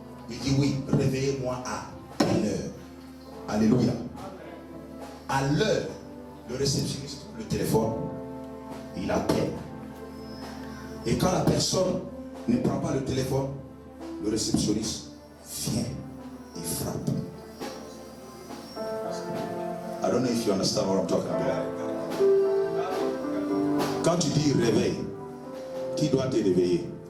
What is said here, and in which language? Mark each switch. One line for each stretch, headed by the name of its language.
French: Il dit oui, réveillez-moi à telle heure. Alléluia. À l'heure, le réceptionniste, le téléphone, il appelle. Et quand la personne ne prend pas le téléphone, le réceptionniste vient et frappe.
English: I don't know if you understand what I'm talking about.
French: Quand tu dis réveil, qui doit te réveiller?